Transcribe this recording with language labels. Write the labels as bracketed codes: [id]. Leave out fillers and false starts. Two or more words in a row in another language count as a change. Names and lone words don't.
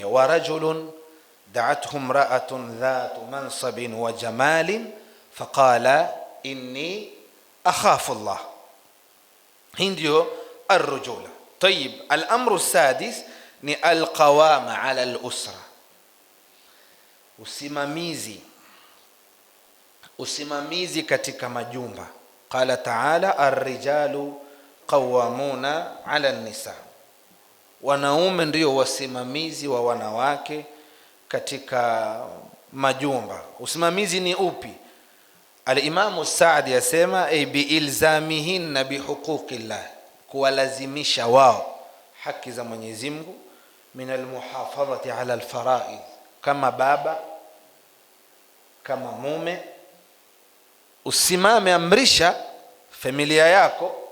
[ar] ورجل دعته امرأة ذات منصب وجمال فقال إني أخاف الله. [sw] Hii ndio arrujula. [ar] طيب، الأمر السادس ni القوامة على الأسرة, [sw] usimamizi katika majumba. [ar] قال تعالى الرجال قوامون على النساء, [sw] wanaume ndio wasimamizi wa wanawake katika majumba. Usimamizi ni upi? Al-Imam Saadi yasema [ar] بإلزامهن بحقوق الله, [sw] kuwalazimisha wao haki za Mwenyezi Mungu, [ar] من المحافظة على الفرائض, [sw] kama baba kama mume usimame, amrisha familia yako,